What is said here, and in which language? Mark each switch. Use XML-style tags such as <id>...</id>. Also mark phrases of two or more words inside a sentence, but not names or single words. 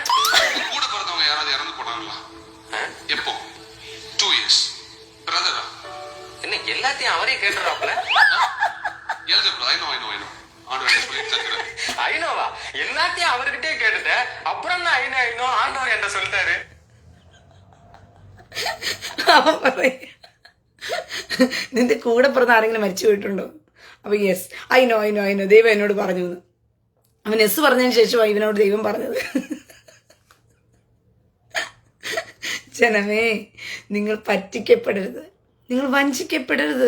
<ta>கூட பிறந்தவங்க யாராவது இறந்து போனாங்களா? எப்போ? 2 years. பிரதரா? என்ன எல்லாத்தையும் அவரே கேட்டுறாப்ல? ஐநோவா? எல்லாத்தையும் அவர்கிட்டே கேட்டுட்ட. அப்புறம் நான் ஐநோ ஆண்டவர் என்ன சொல்லிட்டாரு.</ta> <ml>നിന്റെ കൂടെ പിറന്ന ആരെങ്കിലും മരിച്ചു പോയിട്ടുണ്ടോ? അപ്പൊ യെസ്, ഐനോ ദൈവം എന്നോട് പറഞ്ഞു. അവൻ എസ് പറഞ്ഞതിന് ശേഷമാണ് ഇവനോട് ദൈവം പറഞ്ഞത്. ജനമേ, നിങ്ങൾ പറ്റിക്കപ്പെടരുത്, നിങ്ങൾ വഞ്ചിക്കപ്പെടരുത്.</ml>